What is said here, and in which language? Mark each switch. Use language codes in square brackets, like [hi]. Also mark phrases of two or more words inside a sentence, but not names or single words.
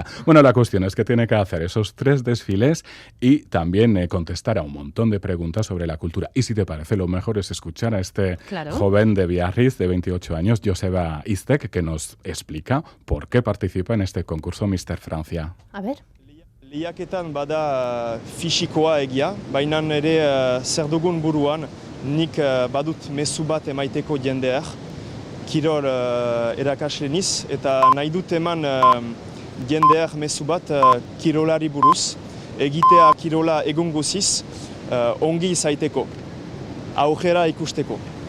[es] Bueno, la cuestión es que tiene que hacer esos 3 desfiles y también contestar a un montón de preguntas sobre la cultura. Y si te parece, lo mejor es escuchar a este joven de Biarritz de 28 años, Joseba Istek, que nos explica por qué participa en este concurso Mister Francia. A ver. [eu] Lehiaketan bada fisikoa egia, baina ere zer dugun buruan, nik badut mezu bat emaiteko jendeak, kirol erakasle niz, eta nahi dut eman jendeak mezu bat kirolari buruz, egitea kirola egun guziz, ongi izaiteko, aurrera ikusteko.